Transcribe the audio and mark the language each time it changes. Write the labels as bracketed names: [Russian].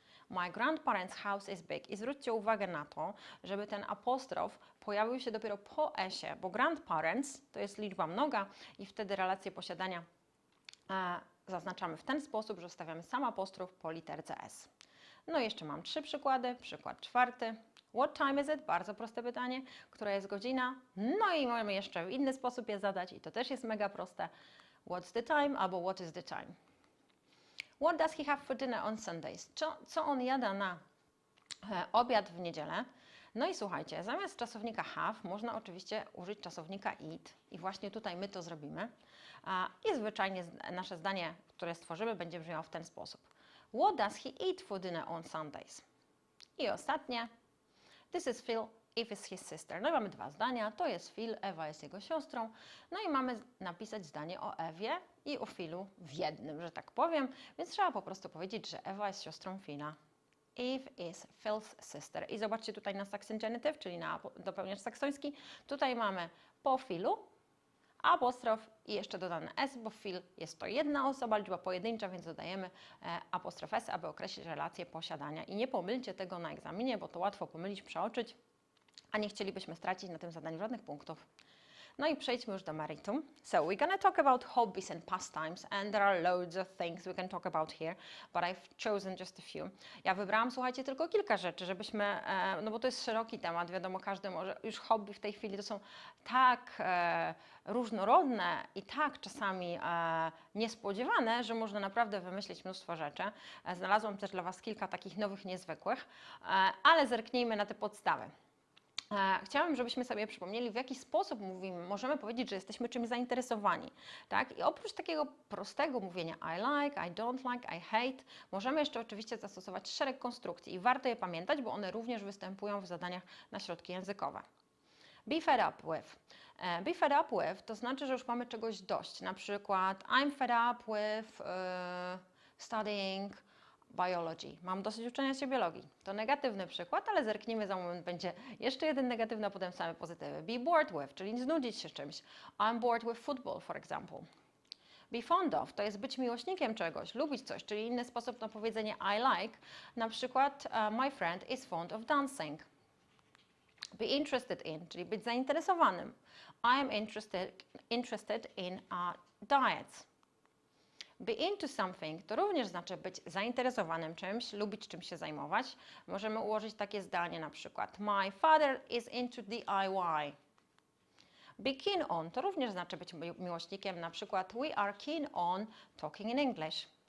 [English] My grandparents' house is big. [Polish] I zwróćcie uwagę na to, żeby ten apostrof pojawił się dopiero po s-ie, bo grandparents to jest liczba mnoga i wtedy relację posiadania zaznaczamy w ten sposób, że wstawiamy sam apostrof po literce s. No i jeszcze mam 3 przykłady. Przykład 4. [English] What time is it? [Polish] Bardzo proste pytanie. Która jest godzina? No i możemy jeszcze w inny sposób je zadać i to też jest mega proste. [English] What's the time? Albo what is the time? What does he have for dinner on Sundays? [Polish] Co on jada na obiad w niedzielę? No i słuchajcie, zamiast czasownika have można oczywiście użyć czasownika eat i właśnie tutaj my to zrobimy. I zwyczajnie nasze zdanie, które stworzymy, będzie brzmiało w ten sposób. [English] What does he eat for dinner on Sundays? [Polish] I ostatnie. [English] This is Phil, Eve is his sister. [Polish] No i mamy 2 zdania. To jest Phil, Ewa jest jego siostrą. No i mamy napisać zdanie o Ewie i o Philu w jednym, że tak powiem. Więc trzeba po prostu powiedzieć, że Ewa jest siostrą Phila. [English] Eve is Phil's sister. [Polish] I zobaczcie tutaj na Saxon genitive, czyli na dopełniacz saksoński. Tutaj mamy po Philu apostrof i jeszcze dodane s, bo Phil jest to jedna osoba, liczba pojedyncza, więc dodajemy apostrof s, aby określić relację posiadania. I nie pomylcie tego na egzaminie, bo to łatwo pomylić, przeoczyć, a nie chcielibyśmy stracić na tym zadaniu żadnych punktów. No i przejdźmy już do meritum. [English] So we're going to talk about hobbies and pastimes and there are loads of things we can talk about here, but I've chosen just a few. [Polish] Ja wybrałam, słuchajcie, tylko kilka rzeczy, żebyśmy, no bo to jest szeroki temat, wiadomo, każdy może, już hobby w tej chwili to są tak różnorodne i tak czasami niespodziewane, że można naprawdę wymyślić mnóstwo rzeczy. Znalazłam też dla Was kilka takich nowych, niezwykłych, ale zerknijmy na te podstawy. Chciałam, żebyśmy sobie przypomnieli, w jaki sposób możemy powiedzieć, że jesteśmy czymś zainteresowani, tak? I oprócz takiego prostego mówienia [English] I like, I don't like, I hate, [Polish] możemy jeszcze oczywiście zastosować szereg konstrukcji i warto je pamiętać, bo one również występują w zadaniach na środki językowe. [English] Be fed up with. Be fed up with [Polish] to znaczy, że już mamy czegoś dość. Na przykład [English] I'm fed up with studying biology. [Polish] Mam dosyć uczenia się biologii. To negatywny przykład, ale zerknijmy za moment. Będzie jeszcze jeden negatywny, a potem same pozytywy. [English] Be bored with, [Polish] czyli znudzić się czymś. [English] I'm bored with football, for example. Be fond of [Polish] to jest być miłośnikiem czegoś, lubić coś, czyli inny sposób na powiedzenie [English] I like. [Polish] Na przykład [English] my friend is fond of dancing. Be interested in, [Polish] czyli być zainteresowanym. [English] I am interested in diets. Be into something [Polish] to również znaczy być zainteresowanym czymś, lubić czym się zajmować. Możemy ułożyć takie zdanie na przykład [English] my father is into DIY. Be keen on [Polish] to również znaczy być miłośnikiem, na przykład [English] we are keen on talking in English.